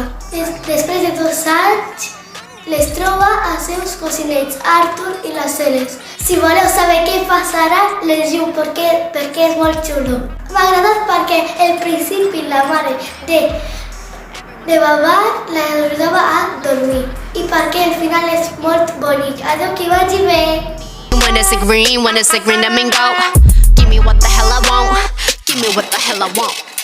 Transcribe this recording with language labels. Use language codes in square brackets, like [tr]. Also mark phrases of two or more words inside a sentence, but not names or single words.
[ca] Després de 2 anys, les troba als seus cosinets, Arthur i la Celes. Si voleu saber què passarà, llegiu perquè és molt xulo. M'ha agradat perquè al principi la mare de Babar l'ajudava a dormir i perquè al final és molt bonic. Adeu, que vagi bé! [en] When it's a green, I mean go. Give me what the hell I want. Give me what the hell I want.